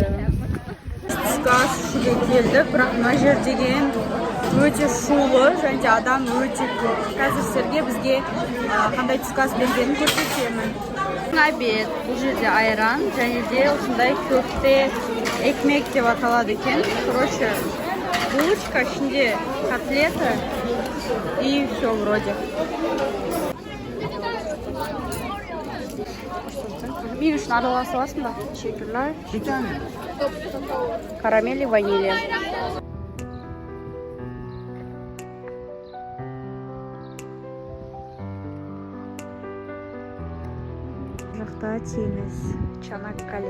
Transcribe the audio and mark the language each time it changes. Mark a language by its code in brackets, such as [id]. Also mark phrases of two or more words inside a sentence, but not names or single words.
[kk] Түскі ас ішуге келдік, бірақ мына жер деген өте шулы, және де адам өте көп. Қазір сіздерге бізге қандай түскі ас бергенін көрсетемін. Обед, бұл жерде айран, және де осындай көпте экмек деп аталады екен. [ru] Короче, булочка, ішінде котлеты и все вроде. [kk] Мен үшін араласа аласың ба? [ru] Шекерлер. Карамель и ванилия. [kk] Жақта теңіз, Чанаккале.